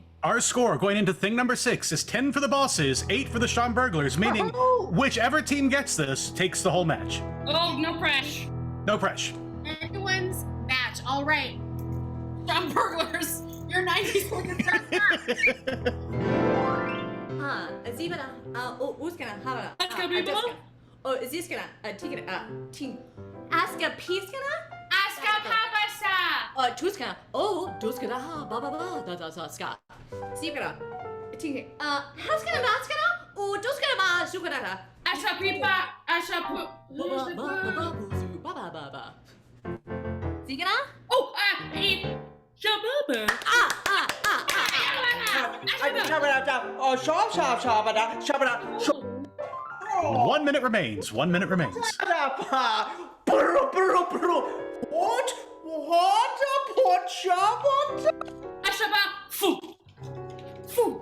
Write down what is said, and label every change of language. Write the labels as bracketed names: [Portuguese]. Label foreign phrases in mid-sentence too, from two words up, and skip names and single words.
[English] our score going into thing number 6 is 10 for the bosses, 8 for the Schomburglers, meaning whichever team gets this takes the whole match. Oh, no pressure. No pressure. Anyone's match. All right. Schomburglers, your 90 seconds are up. Zibana, Uskana, Havana. Oh, Ziskana, Tikana, Ting. Aska Piskana? Aska Papasa. Tuskana. Oh, Tuskana, ha, ba ba ba, da ska. Zibana, Ting. Haskana, Maskana? Oh, Tuskana, ma, Sukana. Asha Pipa, Asha Ba ba ba ba. Zigana? Oh, Shababa. Shabba. 1 minute remains. 1 minute remains. What? Shabba? Ashaba, Fu.